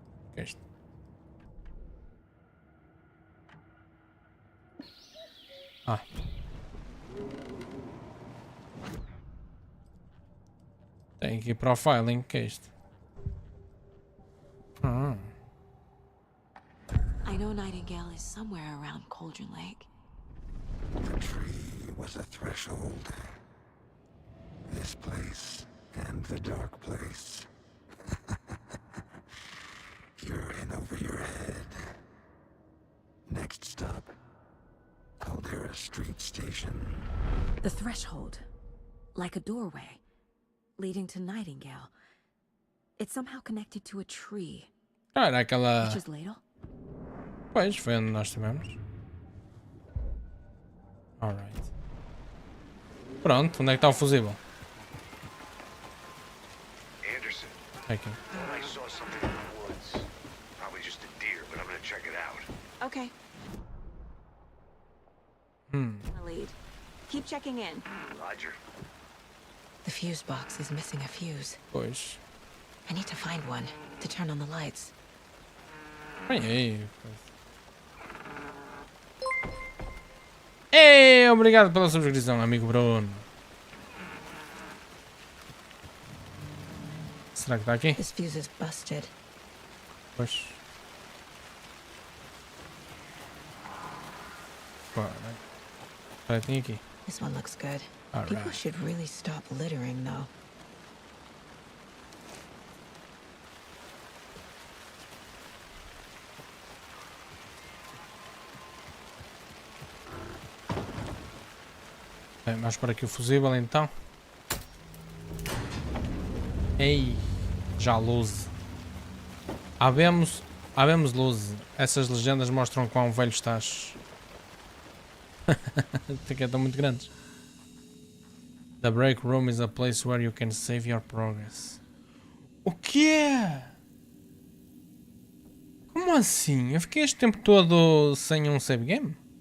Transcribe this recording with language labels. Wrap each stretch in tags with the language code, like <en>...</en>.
<pt>O que é isto? Ah. Tem aqui profiling. O que é isto?</pt> <en>I know Nightingale is somewhere around Cauldron Lake. The tree was a threshold. This place and the dark place. You're in over your head. Next stop, Caldera Street Station. The threshold. Like a doorway. Leading to Nightingale. It's somehow connected to a tree.</en> <pt>Ah, era aquela...</pt> <en>Witch's ladle?</en> <pt>Pois, foi onde nós estivemos. Alright. Pronto, onde é que está o fusível?</pt> <en>Anderson.</en> <pt>Aqui.</pt> <en>I saw something in the woods. Probably just a deer, but I'm gonna check it out. Okay. Lead. Keep checking in. Roger. The fuse box is missing a fuse.</en> <pt>Pois.</pt> <en>I need to find one to turn on the lights.</en> <pt>Ei, ei, obrigado pela subscrição, amigo Bruno. Será que está aqui?</pt> <en>This fuse is busted.</en> <pt>Pois. Vai, tem aqui.</pt> <en>This one looks good. All People right. should really stop littering, though.</en> <pt>Bem, vamos para aqui o fusível então. Ei, já luz. Havemos luz. Essas legendas mostram quão velho estás. Aqui estão muito grandes.</pt> <en>The break room is a place where you can save your progress.</en> <pt>O quê? Como assim? Eu fiquei este tempo todo sem um save game?</pt>